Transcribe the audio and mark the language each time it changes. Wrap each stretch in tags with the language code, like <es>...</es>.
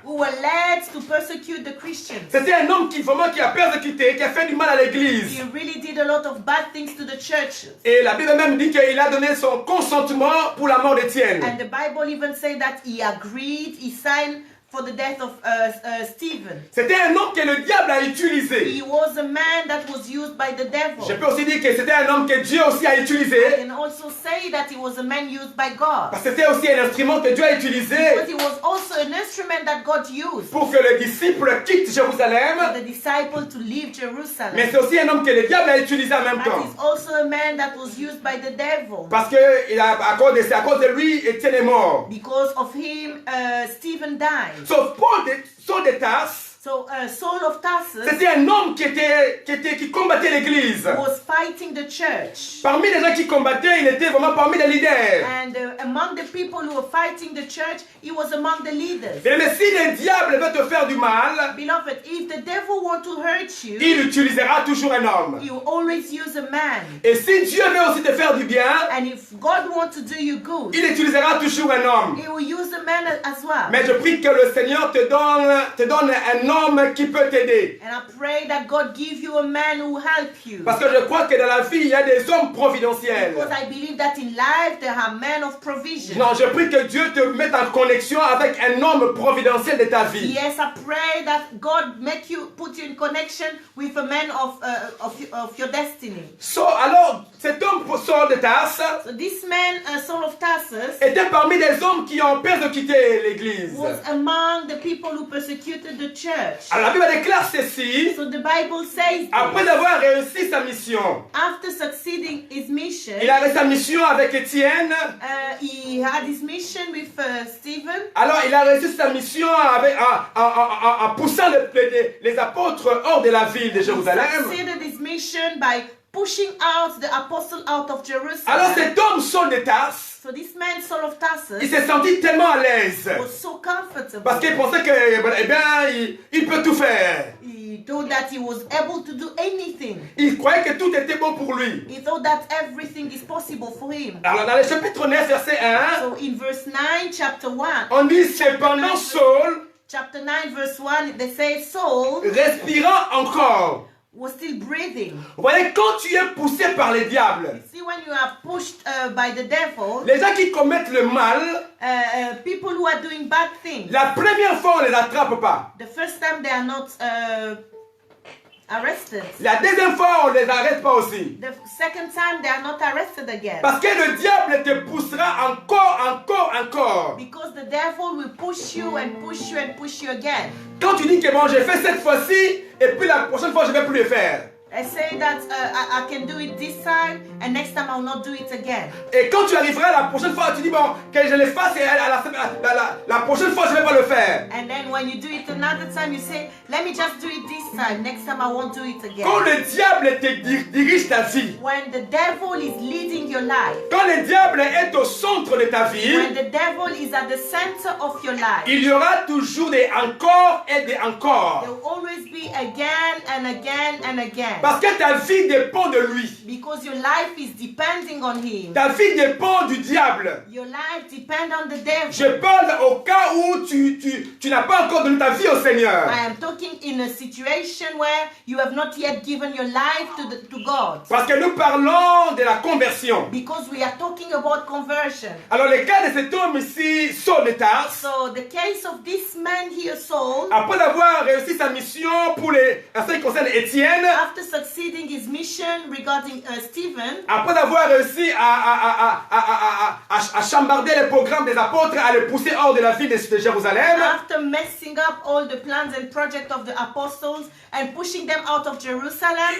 <en>who were led to persecute the Christians.</en> <fr>C'était un homme qui a persécuté, qui a fait du mal à l'église.</fr> <en>He really did a lot of bad things to the churches.</en> <fr>Et la Bible même dit qu'il a donné son consentement pour la mort d'Étienne.</fr> <en>And the Bible even says that he agreed, he signed for the death of Stephen.</en> <fr>C'était un homme que le diable a utilisé.</fr> <en>He was a man that was used by the devil.</en> <fr>Je peux aussi dire que c'était un homme que Dieu aussi a</fr> <en>I</en> <fr>utilisé.</fr> <en>can also say that he was a man used by God.</en> <fr>Parce que c'était aussi un instrument que Dieu a utilisé</fr> <en>But he was also an instrument that God used</en> <fr>pour que les disciples quittent</fr> <en>for</en> <fr>Jérusalem.</fr> <en>the disciple to leave Jerusalem.</en> <fr>Mais c'est aussi un homme que le diable a utilisé en même</fr> <en>But</en> <fr>temps.</fr> <en>he's also a man that was used by the devil.</en> <fr>Parce que à cause de lui, Étienne est mort.</fr> <en>Because of him, Stephen died.</en> <fr>Sauf Saul de Tarse,</fr> <en>So Saul of Tarsus</en> <fr>c'était un homme qui combattait l'église.</fr> <en>was fighting the church.</en> <fr>Parmi les gens qui combattaient, il était vraiment parmi les leaders.</fr> <en>And among the people who were fighting the church, he was among the leaders.</en> <fr>Mais si le diable veut te faire du mal,</fr> <en>Beloved, if the devil wants to hurt you,</en> <fr>il utilisera toujours un homme.</fr> <en>he will always use a man.</en> <fr>Et si Dieu veut aussi te faire du bien,</fr> <en>And if God wants to do you good,</en> <fr>il utilisera toujours un homme.</fr> <en>he will use a man as well.</en> <fr>Mais je prie que le Seigneur te donne un homme qui peut t'aider.</fr> <en>And I pray that God give you a man who will help you.</en> <fr>Parce que je crois que dans la vie, il y a des hommes providentiels.</fr> <en>Because I believe that in life there are men of provision.</en> <fr>Non, je prie que Dieu te mette en connexion avec un homme providentiel de ta vie.</fr> <en>Yes, I pray that God put you in connection with a man of your destiny.</en> <fr>Alors, cet homme, Saul de Tarse,</fr> <en>So this man, Saul of Tarsus,</en> <fr>était parmi des hommes qui ont persécuté l'église.</fr> <en>was among the people who persecuted the church.</en> <fr>Alors, la Bible déclare ceci.</fr> <en>So the Bible says</en> <fr>Après avoir réussi sa mission,</fr> <en>after succeeding his mission,</en> <fr>il avait sa mission avec Étienne.</fr> <en>he had his mission with Stephen.</en> <fr>Alors, il a réussi sa mission en poussant les apôtres hors de la ville de Jérusalem.</fr> <en>Succeeded his mission by pushing out the apostle out of Jerusalem.</en> <fr>Alors, cet homme, Saul de Tarse,</fr> <en>So this man, Saul of</en> <fr>il</fr> <en>Tarsus,</en> <fr>s'est senti tellement à l'aise.</fr> <en>was so comfortable.</en> <fr>Parce qu'il pensait que, il peut tout faire.</fr> <en>He thought that he was able to do anything.</en> <fr>Il croyait que tout était bon pour lui.</fr> <en>He thought that everything is possible for him.</en> <fr>Alors, dans le chapitre 9, verset 1,</fr> <en>So in verse 9, chapter 1,</en> <fr>on dit, cependant, Saul,</fr> <en>chapter 9, verse 1, they say Saul</en> <fr>respirant encore.</fr> <en>was still breathing.</en> <fr>Vous voyez, quand tu es poussé par les diables,</fr> <en>See, when you are pushed by the devil,</en> <fr>les gens qui commettent le mal,</fr> <en>people who are doing bad things,</en> <fr>la première fois, on ne les attrape pas.</fr> <en>the first time they are not arrested.</en> <fr>La deuxième fois, on ne les arrête pas aussi.</fr> <en>The second time they are not arrested again.</en> <fr>Parce que le diable te poussera encore.</fr> <en>Because the devil will push you and push you and push you again.</en> <fr>Quand tu dis que bon, j'ai fait cette fois-ci, et puis la prochaine fois, je ne vais plus le faire.</fr> <en>I say that I can do it this time, and next time I will not do it again.</en> <fr>Et quand tu arriveras la prochaine fois, tu dis bon, que je le fasse et la prochaine fois, je ne vais pas le faire.</fr> <en>And then when you do it another time, you say, let me just do it this time. Next time I won't do it again.</en> <fr>Quand le diable te dirige ta vie,</fr> <en>When the devil is leading your life,</en> <fr>quand le diable est au centre de ta vie,</fr> <en>when the devil is at the center of your life,</en> <fr>il y aura toujours des encore et des encore.</fr> <en>there will always be again and again and again.</en> <fr>Parce que ta vie dépend de lui.</fr> <en>Because your life is depending on him.</en> <fr>Ta vie dépend du diable.</fr> <en>Your life depends on the devil.</en> <fr>Je parle au cas où tu tu n'as pas encore donné ta vie au Seigneur.</fr> <en>I am talking in a situation where you have not yet given your life to God.</en> <fr>Parce que nous parlons de la conversion.</fr> <en>Because we are talking about conversion.</en> <fr>Alors le cas de cet homme ici, Saul de Tarse,</fr> <en>So the case of this man here, Saul,</en> <fr>après avoir réussi sa mission pour en ce qui concerne Étienne,</fr> <en>after succeeding his mission regarding Stephen,</en> <fr>après avoir réussi à chambarder les programmes des apôtres, à les pousser hors de la ville de Jérusalem,</fr> <en>after messing up all the plans and projects of the apostles and pushing them out of Jerusalem,</en>